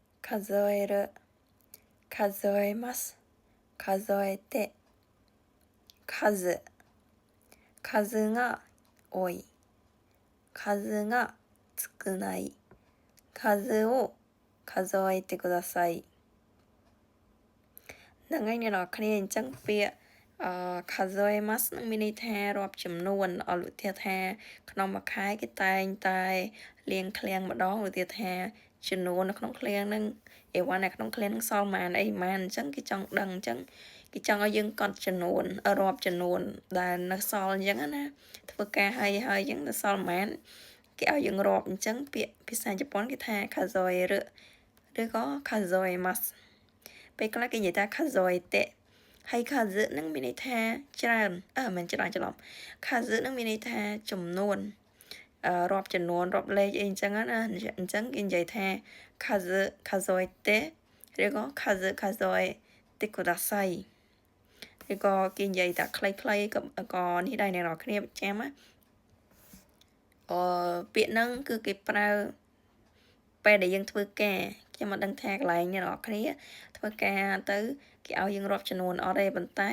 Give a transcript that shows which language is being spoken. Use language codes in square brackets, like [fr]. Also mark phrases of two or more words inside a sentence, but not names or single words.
[ja] 数える数えます数えて数が多い数が少ない数を数えてください [km] នឹងឯងអ្នកនរគ្នាអញ្ចឹងពាក្យ [ja] 数えます [km] នឹងមានន័យថារាប់ចំនួនអលុ ទាថាក្នុងមួយខែគេតែងតែលាងឃ្លាំងម្ដងឧទាថាចំនួននៅក្នុងឃ្លាំងហ្នឹងអីវ៉ាន់នៅក្នុងឃ្លាំងហ្នឹងសល់ប៉ុន្មានអីប៉ុន្មានអញ្ចឹងគេចង់ដឹងអញ្ចឹង គេចង់ឲ្យយើងកត់ចំនួនរាប់ចំនួនដែលនៅសល់អញ្ចឹងណាធ្វើការហើយអញ្ចឹងទៅសល់ប៉ុន្មានគេឲ្យ យើងរាប់អញ្ចឹងពាក្យភាសាជប៉ុនគេថា数えるឬក៏数えますពេលខ្លះគេនិយាយថា数えてហើយ数នឹងមានន័យថាច្រើនមិនច្រើនច្រឡំ数នឹងមានន័យថាចំនួនរាប់ចំនួនរាប់លេខអីអញ្ចឹងណាអញ្ចឹងគេនិយាយថា数えてឬក៏ [ja] 数えてください [km] ឬក៏គេនិយាយថាខ្លីៗក៏នេះដែរអ្នកនរគ្នាចាំណា ពាក្យហ្នឹងគឺគេប្រើពេលដែលយើងធ្វើការខ្ញុំមិនដឹងថាកន្លែងអ្នកនរគ្នាធ្វើការទៅគេឲ្យយើងរាប់ចំនួនអត់ទេប៉ុន្តែ